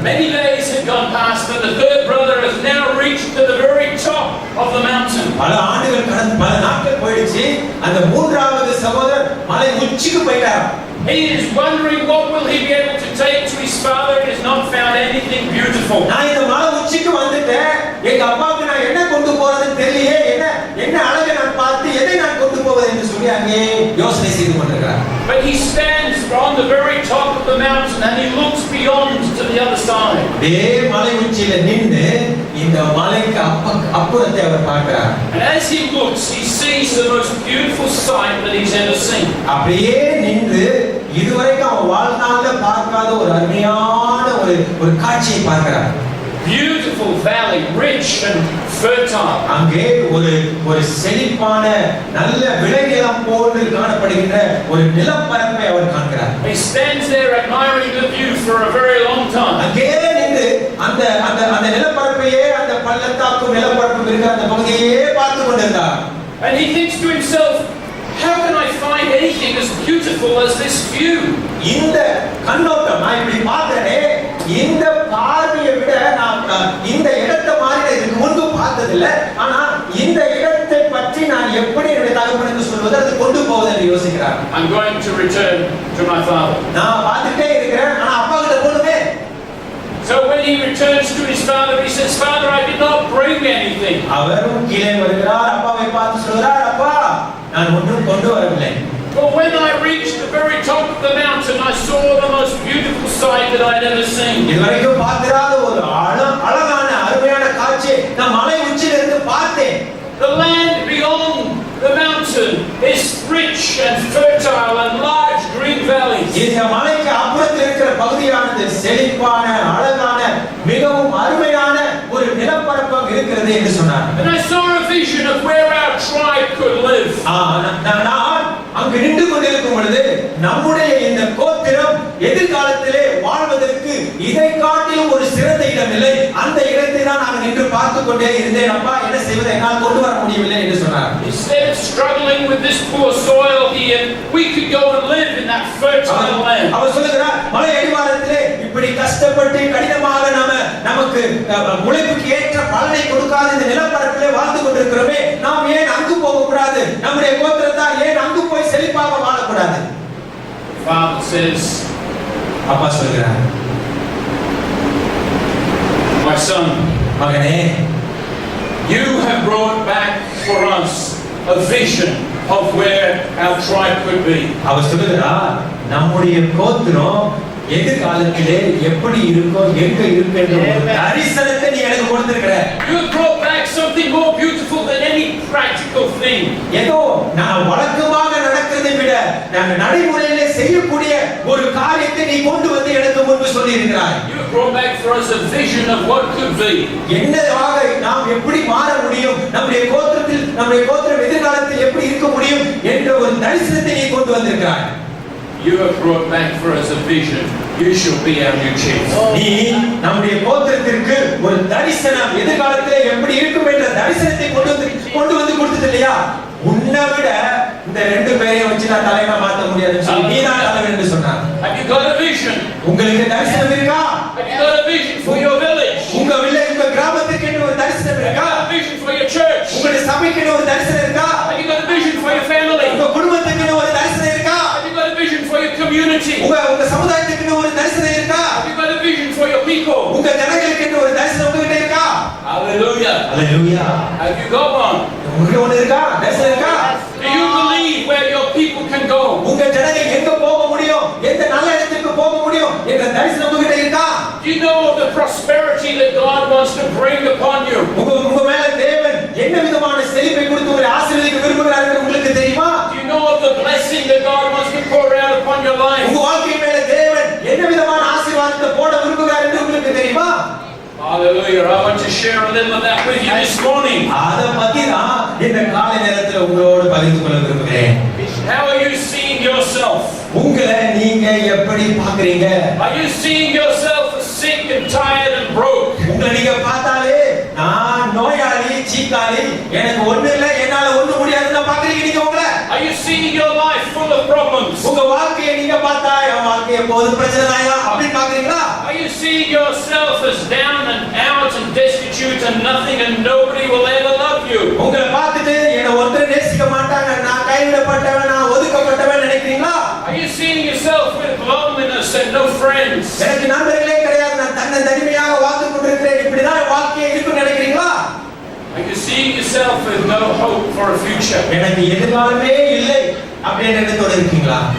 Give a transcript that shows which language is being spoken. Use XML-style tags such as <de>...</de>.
<en>Many days had gone past and the third brother has now reached to the very top of the mountain.</en> <ta>பல ஆண்டுகள் கடந்து பல நாட்கள் போயிடுச்சு. அந்த மூன்றாவது சகோதரர் மலை உச்சிக்கு போயிட்டார்.</ta> <en>He is wondering what will he be able to take to his father. He has not found anything beautiful.</en> <ta>நான் இந்த மலை உச்சிக்கு வந்துட்டேன், எங்க அப்பாவுக்கு நான் என்ன கொண்டு போறதுன்னு தெரியலையே, என்ன அழகை நான் பார்த்து எதை நான் கொண்டு போவது என்று சொல்லி அங்கே யோசனை செய்து கொண்டிருக்கிறார்.</ta> <en>But he stands on the very top of the mountain and he looks beyond to the other side.</en> <ta>மலை உச்சியில நின்று இந்த மலைக்கு அப்புறத்தை அவர் பார்க்கிறார்.</ta> <en>And as he looks, he sees the most beautiful sight that he's ever seen.</en> <ta>அப்படியே நின்று இதுவரைக்கும் அவன் வாழ்நாள்ல பார்க்காத ஒரு அருமையான ஒரு காட்சியை பார்க்கிறார்.</ta> <en>Beautiful valley, rich and fertile.</en> <ta>அங்கே ஒரு செழிப்பான நல்ல விளைநிலம் போன்று காணப்படுகின்ற ஒரு நிலப்பரப்பை அவர் காண்கிறார்.</ta> <en>He stands there admiring the view for a very long time.</en> <ta>அங்கே நின்று அந்த நிலப்பரப்பையே, அந்த பள்ளத்தாக்கும் நிலப்பரப்பும் இருக்கிற அந்த பகுதியையே பார்த்து கொண்டிருந்தார்.</ta> <en>And he thinks to himself, how can I find anything as beautiful as this view?</en> <ta>இந்த கண்ணோட்டம் நான் இப்படி பார்த்தனே, இந்த பார்வையை விட நான் இந்த இடத்தை மாதிரி இதுக்கு முன்பு பார்த்ததில்லை, ஆனா இந்த இடத்தை பற்றி நான் எப்படி என்னுடைய தகப்பனுக்கு சொல்வது, அதை கொண்டு போவது என்று யோசிக்கிறார்.</ta> <en>I'm going to return to my father.</en> <ta>நான் பார்த்துட்டே இருக்கிறேன், ஆனா அப்பா கிட்ட போகணுமே.</ta> <en>So when he returns to his father, he says, Father, I did not bring anything.</en> <ta>அவரும் கீழே வருகிறார், அப்பாவை பார்த்து சொல்றார், அப்பா நான் ஒன்றும் கொண்டு வரவில்லை.</ta> <en>But when I reached the very top of the mountain, I saw the most beautiful sight that I had ever seen.</en> <ta>இதுவரைக்கும் பார்த்திராத ஒரு அழகான அருமையான காட்சியை நான் மலை உச்சியிலிருந்து பார்த்தேன்.</ta> <en>The land beyond the mountain is rich and fertile and large green valleys.</en> <ta>இந்த மலைக்கு அப்புறத்தில் இருக்கிற பகுதியானது செழிப்பான அழகான மிகவும் அருமையான ஒரு நிலப்பரப்பு இருக்கிறது என்று சொன்னார்.</ta> <en>And I saw a vision of where our tribe could live.</en> <ta>நான் அங்கு நின்று கொண்டிருக்கும் பொழுது நம்முடைய இந்த கோத்திரம் எதிர்காலத்திலே வாழ்வதற்கு இதை காட்டிலும் ஒரு சிறந்த இடம் இல்லை, அந்த இடத்தை தான் நான் நின்று பார்த்து கொண்டே இருந்தேன். அப்பா என்ன செய்வது, என்னால் கொண்டு வர முடியவில்லை என்று சொன்னார்.</ta> <en>Instead of struggling with this poor soil here, we could go and live in that fertile land.</en> <ta>அவர் சொல்லுகிறார், மலை அடிவாரத்திலே இப்படி கஷ்டப்பட்டு கடினமாக நமக்கு உழைப்புக்கு ஏற்ற பலனை கொடுக்காத இந்த நிலப்பரப்பிலே வாழ்ந்து கொண்டிருக்கிறோமே, நாம் ஏன் அங்கு போக கூடாது, நம்முடைய கோத்திரத்தார் ஏன் அங்கு போய் செழிப்பாக வாழக்கூடாது?</ta> <en>Father says,</en> <ta>அப்பா சொல்கிறார்,</ta> <en>my son,</en> <ta>மகனே,</ta> <en>you have brought back for us a vision of where our tribe could be.</en> <ta>அவர் சொல்லுகிறார், நம்முடைய கோத்திரம் எதிர்காலத்திலே எப்படி இருக்கும் எங்க இருக்கு என்ற ஒரு தரிசனத்தை நீ எனக்கு கொடுத்திருக்கிற.</ta> <en>You have brought back something more beautiful than any practical thing.</en> <ta>ஏதோ நான் வழக்கமாக நடக்கிறதை விட நான் நடைமுறையிலே செய்யக்கூடிய ஒரு காரியத்தை நீ கொண்டு வந்து எனக்கு முன்பு சொல்லி இருக்கிறாய்.</ta> <en>You have brought back for us a vision of what could be.</en> <ta>என்னவாக நாம் எப்படி மாற முடியும், நம்முடைய கோத்திரம் எதிர்காலத்தில் எப்படி இருக்க முடியும் என்ற ஒரு தரிசனத்தை நீ கொண்டு வந்திருக்கிறாய்.</ta> <en>You have brought back for us a vision. You shall be our new chief.</en> <ta>நீ நம்முடைய கோத்திரத்திற்கு ஒரு தரிசனம் எதிர்காலத்திலே எப்படி இருக்கும் என்ற தரிசனத்தை கொண்டு வந்து கொடுத்தது இல்லையா? உன்னை விட இந்த ரெண்டு பேரையும் வச்சு நான் தலைவனா மாத்த முடியாதுன்னு சொல்லி நீ தான் தலைவன் என்று சொன்னார்.</ta> <en>Have you got a vision?</en> <ta>உங்களுக்கு தரிசனம் இருக்கா?</ta> <en>Have you got a vision for your village?</en> <ta>உங்க கிராமத்துக்கு ஒரு தரிசனம் இருக்கா?</ta> <en>Have you got a vision for your church?</en> <ta>உங்களுடைய சபைக்கு ஒரு தரிசனம் இருக்கா?</ta> <en>Have you got a vision for your family?</en> <ta>உங்க குடும்பத்துக்கு ஒரு தரிசனம் இருக்கா?</ta> <en>Have you got a vision for your community?</en> <ta>உங்க சமுதாயத்துக்கு ஒரு தரிசனம் இருக்கா?</ta> <en>Have you got a vision for your people?</en> <ta>உங்க ஜனங்களுக்கு ஒரு தரிசனம் உங்ககிட்ட இருக்கா?</ta> <en>Hallelujah. Hallelujah. Have you got one?</en> <ta>உங்களுக்கு ஒன்னு இருக்கா? தரிசனம் இருக்கா?</ta> <en>Do you believe where your people can go?</en> <ta>உங்க ஜனங்கள் எங்க போக முடியும், எந்த நல்ல இடத்துக்கு போக முடியும் என்ற தரிசனம் உங்ககிட்ட இருக்கா?</ta> <en>Do you know of the prosperity that God wants to bring upon you?</en> <ta>உங்க மேல தேவன் என்ன விதமான செழிப்பை கொடுத்து உங்களை ஆசீர்வதிக்க விரும்புகிறார் என்று உங்களுக்கு தெரியுமா?</ta> <en>Do you know of the blessing that God wants to pour out upon your life?</en> <ta>உங்க வாழ்க்கை மேல தேவன் என்ன விதமான ஆசீர்வாதத்தை போட விரும்புகிறார் என்று உங்களுக்கு தெரியுமா?</ta> <en>Hallelujah. I want to share a little of that with you this morning.</en> <ta>அத பத்தி தான் இந்த காலை நேரத்துல உங்களோடு பகிர்ந்து கொள்ள விரும்புகிறேன்.</ta> <en>How are you seeing yourself?</en> <ta>உங்களை நீங்க எப்படி பாக்குறீங்க?</ta> <en>Are you seeing yourself as sick and tired and broke?</en> <ta>உங்களை நீங்க பார்த்தாலே நான் நோயாளி, சீக்காளி, எனக்கு ஒண்ணு இல்ல, என்னால ஒண்ணு முடியாதுன்னு பாக்குறீங்க நீங்க உங்களை?</ta> <en>Are you seeing your life full of problems?</en> <ta>உங்க வாழ்க்கையை நீங்க பார்த்தா என் வாழ்க்கை எப்போதும் பிரச்சனை தாயா அப்படி பாக்குறீங்களா?</ta> <en>Are you seeing yourself as down and out and destitute and nothing and nobody will ever love you?</en> <ta>உங்களை பார்த்துட்டு என்ன ஒருத்தர் நேசிக்க மாட்டாங்க, நான் கைவிடப்பட்டவன், நான் ஒதுக்கப்பட்டவன் நினைக்கிறீங்களா?</ta> <en>Are you seeing yourself with loneliness and no friends?</en> <ta>எனக்கு நண்பர்களே கிடையாது, நான் தனிமையாக வாழ்ந்து கொண்டிருக்கிறேன், இப்படிதான் என் வாழ்க்கையை இருக்குன்னு நினைக்கிறீங்களா?</ta> <en>Are you seeing yourself with no hope for a future?</en> <ta>எனக்கு எதிர்காலமே இல்லை அப்படின்னு நினைத்தோடு இருக்கீங்களா?</ta>